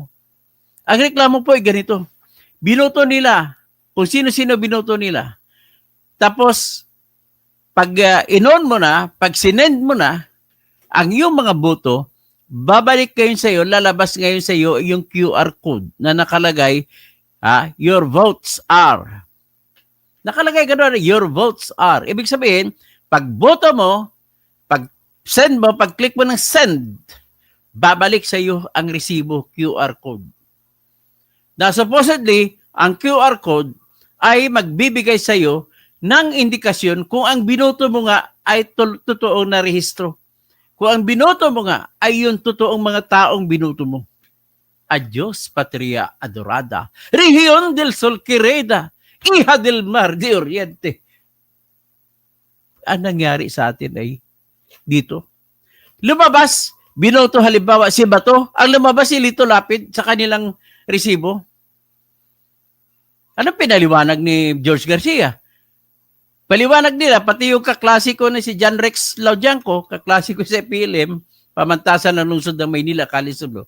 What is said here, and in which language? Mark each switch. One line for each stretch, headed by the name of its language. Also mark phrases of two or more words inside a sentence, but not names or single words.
Filipino: Ang reklamo po ay ganito. Binoto nila, kung sino-sino binoto nila. Tapos, pag inon mo na, pag sinend mo na, ang iyong mga boto, babalik kayo sa iyo, lalabas ngayon sa iyo yung
English: QR code
Filipino: na nakalagay,
English: your votes are.
Filipino: Nakalagay gano'n,
English: your votes are.
Filipino: Ibig sabihin, pag boto mo, pag send mo, pag click mo ng send, babalik sa iyo ang resibo,
English: QR code.
Filipino: Na supposedly, ang
English: QR code
Filipino: ay magbibigay sa iyo ng indikasyon kung ang binoto mo nga ay totoong na rehistro. Kung ang binoto mo nga ay yung totoong mga taong binoto mo.
Spanish: Adios, patria adorada. Región del Sol Querida. Hija del Mar de Oriente.
Filipino: Ang nangyari sa atin ay dito. Lumabas, binoto halimbawa si Bato, ang lumabas si Lito Lapid sa kanilang resibo. Anong pinaliwanag ni George Garcia? Paliwanag nila, pati yung kaklasiko na si John Rex Laudianco, kaklasiko sa PLM, pamantasan ng lungsod ng Maynila, Kalisublo.